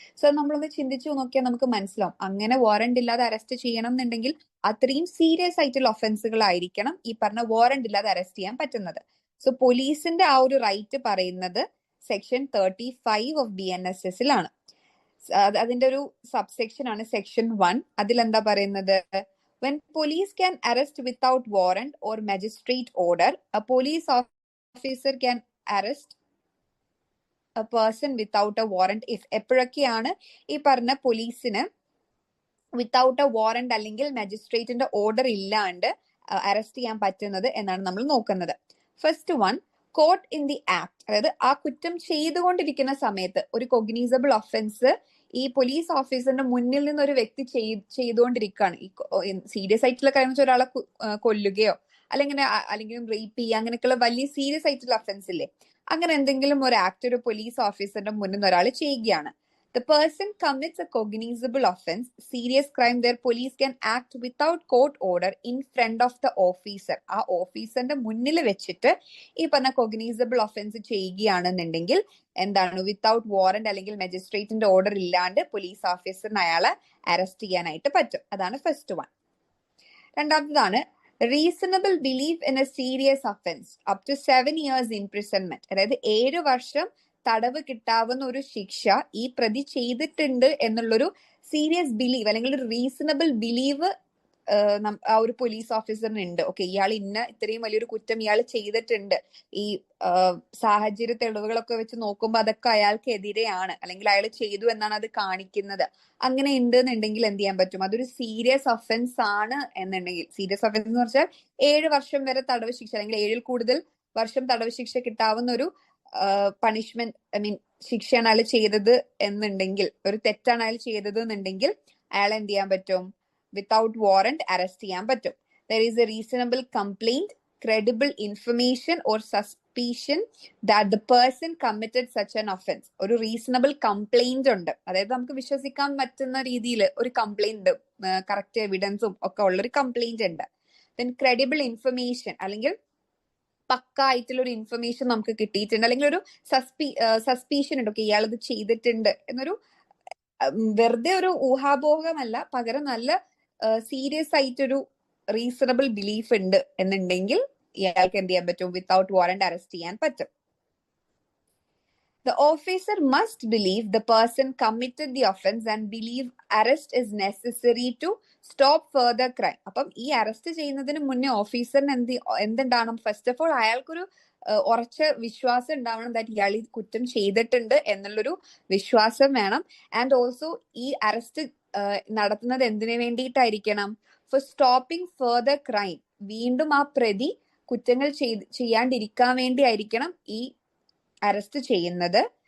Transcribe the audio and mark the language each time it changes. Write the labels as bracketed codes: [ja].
[ml] So നമ്മളൊന്ന് ചിന്തിച്ചു നോക്കിയാൽ നമുക്ക് മനസ്സിലാവും, അങ്ങനെ വാറന്റ് ഇല്ലാതെ അറസ്റ്റ് ചെയ്യണം എന്നുണ്ടെങ്കിൽ അത്രയും സീരിയസ് ആയിട്ടുള്ള ഒഫൻസുകളായിരിക്കണം ഈ പറഞ്ഞ വാറന്റ് ഇല്ലാതെ അറസ്റ്റ് ചെയ്യാൻ പറ്റുന്നത്. സോ പോലീസിന്റെ ആ ഒരു റൈറ്റ് പറയുന്നത് സെക്ഷൻ 35 ഓഫ് BNSSലാണ്. അതിന്റെ ഒരു സബ്സെക്ഷൻ ആണ് സെക്ഷൻ 1. അതിലെന്താ പറയുന്നത്? [en] When police can arrest without warrant or magistrate order, a police officer can arrest a person without a warrant if. [ml] എപ്പോഴൊക്കെയാണ് ഈ പറഞ്ഞ പോലീസിന് [en] without a warrant [ml] അല്ലെങ്കിൽ മജിസ്ട്രേറ്റിന്റെ ഓർഡർ ഇല്ലാണ്ട് അറസ്റ്റ് ചെയ്യാൻ പറ്റുന്നത് എന്നാണ് നമ്മൾ നോക്കുന്നത്. [en] First one, caught in the act. [ml] അതായത് ആ കുറ്റം ചെയ്തുകൊണ്ടിരിക്കുന്ന സമയത്ത് ഒരു കൊഗ്നീസബിൾ ഒഫൻസ് ഈ പോലീസ് ഓഫീസറിന്റെ മുന്നിൽ നിന്ന് ഒരു വ്യക്തി ചെയ്തുകൊണ്ടിരിക്കുകയാണ്. ഈ സീരിയസ് ആയിട്ടുള്ള കാര്യം ഒരാളെ കൊല്ലുകയോ അല്ലെങ്കിൽ റേപ്പ് ചെയ്യുക, അങ്ങനെയൊക്കെയുള്ള വലിയ സീരിയസ് ആയിട്ടുള്ള ഒഫൻസ് ഇല്ലേ, അങ്ങനെ എന്തെങ്കിലും ഒരു ആക്ട് ഒരു പോലീസ് ഓഫീസറിന്റെ മുന്നിൽ നിന്ന് ഒരാൾ ചെയ്യുകയാണ്. [en] The person commits a cognizable offense, serious crime where police can act without court order in front of the officer. [ml] ആ ഓഫീസറിന്റെ മുന്നിൽ വെച്ചിട്ട് ഈ പറഞ്ഞ കൊഗ്നൈസബിൾ ഒഫൻസ് ചെയ്യുകയാണെന്നുണ്ടെങ്കിൽ എന്താണ്, വിത്തൗട്ട് വാറന്റ് അല്ലെങ്കിൽ മജിസ്ട്രേറ്റിന്റെ ഓർഡർ ഇല്ലാണ്ട് പോലീസ് ഓഫീസറിന് അയാളെ അറസ്റ്റ് ചെയ്യാനായിട്ട് പറ്റും. അതാണ് first one. രണ്ടാമത്തതാണ് [en] Reasonable belief in a serious offence up to 7 years imprisonment. [ml] അതായത് 7 വർഷം തടവ് കിട്ടാവുന്ന ഒരു ശിക്ഷ ഈ പ്രതി ചെയ്തിട്ടുണ്ട് എന്നുള്ളൊരു സീരിയസ് ബിലീവ് അല്ലെങ്കിൽ ഒരു റീസണബിൾ ബിലീവ് ആ ഒരു പോലീസ് ഓഫീസറിന് ഉണ്ട്. ഓക്കെ, ഇയാൾ ഇത്രയും വലിയൊരു കുറ്റം ഇയാൾ ചെയ്തിട്ടുണ്ട്, ഈ സാഹചര്യ തെളിവുകളൊക്കെ വെച്ച് നോക്കുമ്പോൾ അതൊക്കെ അയാൾക്ക് എതിരെയാണ് അല്ലെങ്കിൽ അയാൾ ചെയ്തു എന്നാണ് അത് കാണിക്കുന്നത്. അങ്ങനെ ഉണ്ട് എന്നുണ്ടെങ്കിൽ എന്ത് ചെയ്യാൻ പറ്റും? അതൊരു സീരിയസ് ഒഫൻസ് ആണ് എന്നുണ്ടെങ്കിൽ, സീരിയസ് ഒഫൻസ് എന്ന് പറഞ്ഞാൽ 7 വർഷം വരെ തടവ് ശിക്ഷ അല്ലെങ്കിൽ 7-ൽ കൂടുതൽ വർഷം തടവ് ശിക്ഷ കിട്ടാവുന്ന ഒരു പണിഷ്മെന്റ്, ശിക്ഷയാണ് അയാൾ ചെയ്തത് എന്നുണ്ടെങ്കിൽ, ഒരു തെറ്റാണ് അയാൾ ചെയ്തത് എന്നുണ്ടെങ്കിൽ അയാൾ എന്ത് ചെയ്യാൻ പറ്റും? വിത്തൗട്ട് വാറന്റ് അറസ്റ്റ് ചെയ്യാൻ പറ്റും. [en] There is a reasonable complaint, credible information or suspicion that the person committed such an offense. [ml] ഒരു റീസണബിൾ കംപ്ലൈന്റ് ഉണ്ട്, അതായത് നമുക്ക് വിശ്വസിക്കാൻ പറ്റുന്ന രീതിയിൽ ഒരു കംപ്ലൈന്റ്, കറക്റ്റ് എവിഡൻസും ഒക്കെ ഉള്ള ഒരു കംപ്ലൈന്റ് ഉണ്ട്. ദെൻ ക്രെഡിബിൾ ഇൻഫർമേഷൻ, അല്ലെങ്കിൽ പക്ക ആയിട്ടുള്ള ഒരു ഇൻഫർമേഷൻ നമുക്ക് കിട്ടിയിട്ടുണ്ട്, അല്ലെങ്കിൽ ഒരു സസ്പീഷൻ ഉണ്ട്, ഓക്കെ ഇയാൾ ഇത് ചെയ്തിട്ടുണ്ട് എന്നൊരു വെറുതെ ഒരു ഊഹാപോഹമല്ല, പകരം നല്ല സീരിയസ് ആയിട്ടൊരു റീസണബിൾ ബിലീഫ് ഉണ്ട് എന്നുണ്ടെങ്കിൽ ഇയാൾക്ക് എന്ത് ചെയ്യാൻ പറ്റും? വിത്തൗട്ട് വാറന്റ് അറസ്റ്റ് ചെയ്യാൻ പറ്റും. [en] The officer must believe the person committed the offense and believe arrest is necessary to stop further crime. [ml] അപ്പം ഈ അറസ്റ്റ് ചെയ്യുന്നതിന് മുന്നേ ഓഫീസറിന് എന്തുണ്ടാവണം? [en] first of all [ml] അയാൾക്കൊരു ഉറച്ച വിശ്വാസം ഉണ്ടാവണം ദാറ്റ് ഇയാൾ ഈ കുറ്റം ചെയ്തിട്ടുണ്ട് എന്നുള്ളൊരു വിശ്വാസം വേണം. ആൻഡ് ഓൾസോ ഈ അറസ്റ്റ് നടത്തുന്നത് എന്തിനു വേണ്ടിയിട്ടായിരിക്കണം? [en] For stopping further crime. [ml] വീണ്ടും ആ പ്രതി കുറ്റങ്ങൾ ചെയ്യാണ്ടിരിക്കാൻ വേണ്ടി ആയിരിക്കണം ഈ അറസ്റ്റ് ചെയ്യുന്നത്.